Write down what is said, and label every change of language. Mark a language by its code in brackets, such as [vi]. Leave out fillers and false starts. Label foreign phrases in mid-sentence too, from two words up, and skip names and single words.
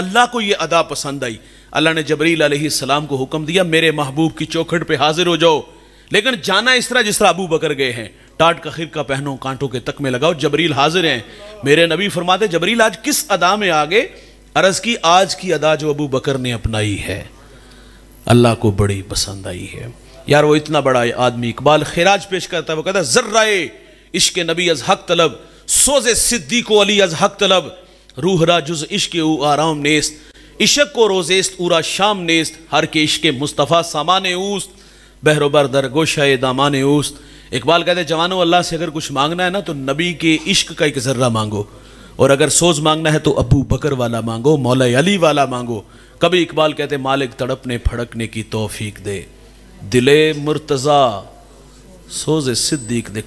[ur] اللہ کو یہ ادا پسند آئی، اللہ نے جبریل [ar] علیہ السلام [ur] کو حکم دیا میرے محبوب کی چوکھٹ پہ حاضر ہو جاؤ، لیکن جانا اس طرح جس طرح ابو بکر گئے ہیں، ٹاٹ کا خرقہ پہنو، کانٹوں کے تکمے لگاؤ، جبریل حاضر ہیں۔ میرے نبی فرماتے جبریل آج کس ادا میں آگے؟ عرض کی آج کی ادا جو ابو بکر نے اپنائی ہے اللہ کو بڑی پسند آئی ہے۔ یار وہ اتنا بڑا آدمی، اقبال خراج پیش کرتا ہے، وہ کہتا ہے [fa] ذرائے عشق نبی از حق طلب، سوز صدیق و علی از حق طلب، روح را جز عشق او آرام نیست، عشق کو روزیست اورا شام نیست، ہر کے عشق مصطفیٰ سامان اوست، بحر و بر در گوشہ دامان اوست۔ [ur] اقبال کہتے ہیں جوانوں اللہ سے اگر کچھ مانگنا ہے نا تو نبی کے عشق کا ایک ذرہ مانگو، اور اگر سوز مانگنا ہے تو ابو بکر والا مانگو، مولا علی والا مانگو۔ کبھی اقبال کہتے ہیں مالک تڑپنے پھڑکنے کی توفیق دے، دل مرتضیٰ سوز صدیق دے۔